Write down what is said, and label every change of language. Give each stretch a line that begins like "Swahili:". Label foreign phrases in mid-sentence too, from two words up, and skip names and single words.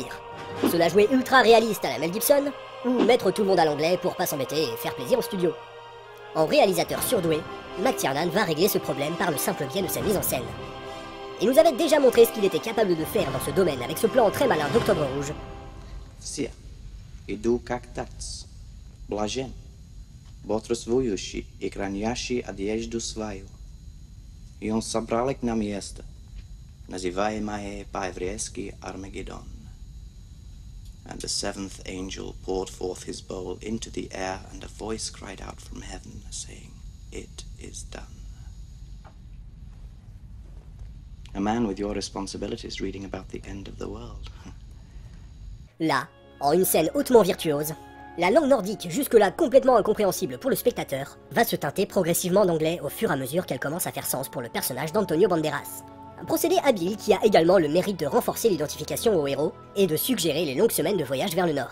French: Se la jouer ultra réaliste à la Mel Gibson, ou mettre tout le monde à l'anglais pour pas s'embêter et faire plaisir au studio? En réalisateur surdoué, McTiernan va régler ce problème par le simple biais de sa mise en scène. Il nous avait déjà montré ce qu'il était capable de faire dans ce domaine avec ce plan très malin d'Octobre Rouge.
Russian: Все иду как тац, блажен, бодрствующий и хранящий одежду свою. И он собрал их на место, называемое по-еврейски Армагеддон.
English: And the seventh angel poured forth his bowl into the air, and a voice cried out from heaven, saying, "It is done." A man with your responsibilities reading about the end of the world.
French: Là, en une scène hautement virtuose, la langue nordique, jusque-là complètement incompréhensible pour le spectateur, va se teinter progressivement d'anglais au fur et à mesure qu'elle commence à faire sens pour le personnage d'Antonio Banderas. Un procédé habile qui a également le mérite de renforcer l'identification au héros et de suggérer les longues semaines de voyage vers le nord.